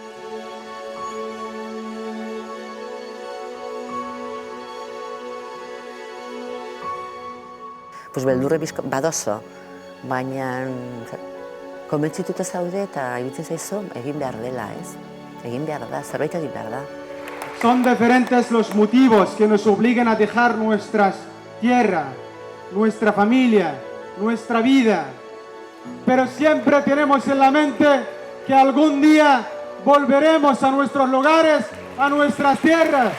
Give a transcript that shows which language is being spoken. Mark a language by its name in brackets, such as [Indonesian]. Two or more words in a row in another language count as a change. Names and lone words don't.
[Basque] Beldurre badozo, baina konbentzituta zaude eta iruditzen zaizu egin behar dela, ez? Egin behar da, zerbait egin behar da. [Spanish] Son diferentes los motivos que nos obligan a dejar nuestra tierra, nuestra familia, nuestra vida. Pero siempre tenemos en la mente que algún día volveremos a nuestros lugares, a nuestras tierras.